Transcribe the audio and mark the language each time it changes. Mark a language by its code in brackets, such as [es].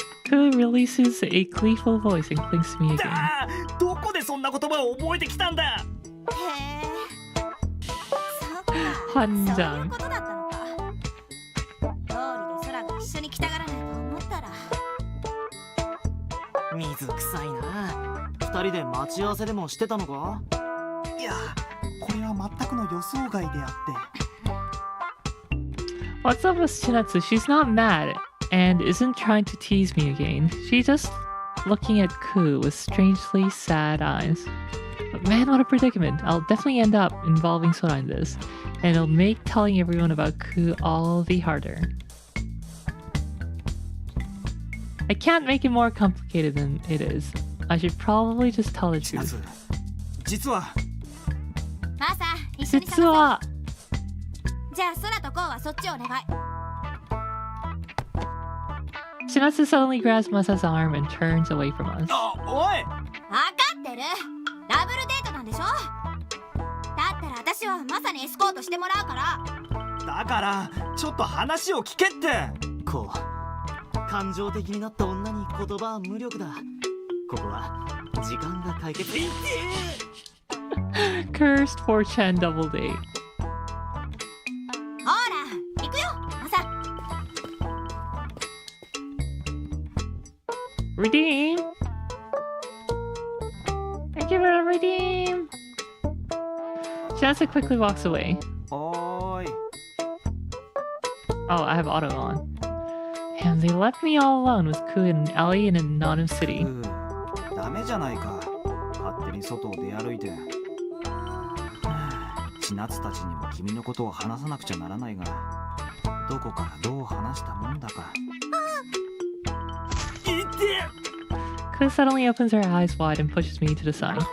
[en] Ku releases a gleeful voice and clings to me again. [ja] ああ、どこでそんな言葉を覚えてきたんだ。へえ。そっか。反そういう乱ことだったのか。道理で空が一緒に来たがらないと思ったら。水臭いな。二人で待ち合わせでもしてたのか？いや、これは全くの予想外であって。 [en] What's up with Chinatsu? She's not mad and isn't trying to tease me again. She's just looking at Ku with strangely sad eyes. But man, what a predicament. I'll definitely end up involving Sora in this, and it'll make telling everyone about Ku all the harder. I can't make it more complicated than it is. I should probably just tell the [ja] 千 [en] truth. [ja] 夏、実は。マーサ、一緒に探そ実はう。じゃあ空とこうはそっちお願い。 [en] Chinatsu suddenly grabs Masa's arm and turns away from us. [ja] あ、おい。分かってる。ダブルデートなんでしょ。だったら私はマサにエスコートしてもらうから。だからちょっと話を聞けって。こう感情的になった女に言葉は無力だ。ここは時間が解決。 [en] Cursed 4chan double date. [ja] ほら行くよマサ。 [en] Redeem! I give her a redeem! Chinatsu quickly walks away. [ja] おーい。 [en] Oh, I have auto on. And they left me all alone with Ku and Ellie in an anonymous city. [ja] ダメじゃないか。勝手に外を出歩いて。千夏たちにも君のことを話さなくちゃならないが、どこからどう話したもんだか。 [en] Ku suddenly opens her eyes wide and pushes me to the side.